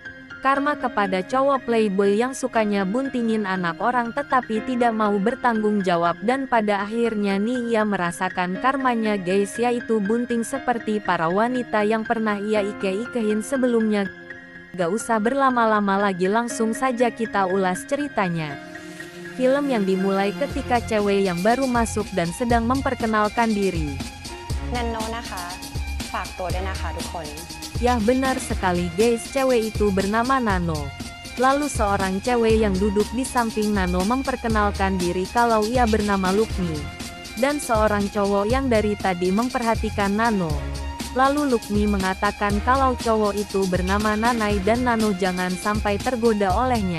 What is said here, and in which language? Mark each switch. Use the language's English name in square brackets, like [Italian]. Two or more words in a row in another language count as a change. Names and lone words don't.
[Indonesian] Karma kepada cowok playboy yang sukanya buntingin anak orang tetapi tidak mau bertanggung jawab dan pada akhirnya nih ia merasakan karmanya guys, yaitu bunting seperti para wanita yang pernah ia ike-ikehin sebelumnya. Gak usah berlama-lama lagi, langsung saja kita ulas ceritanya. Film yang dimulai ketika cewek yang baru masuk dan sedang memperkenalkan diri. [Thai] นันโนนะคะฝากตัวด้วยนะคะทุกคน [Indonesian] Yah benar sekali guys, cewek itu bernama Nano. Lalu seorang cewek yang duduk di samping Nano memperkenalkan diri kalau ia bernama Lukmi. Dan seorang cowok yang dari tadi memperhatikan Nano. Lalu Lukmi mengatakan kalau cowok itu bernama Nanai dan Nano jangan sampai tergoda olehnya.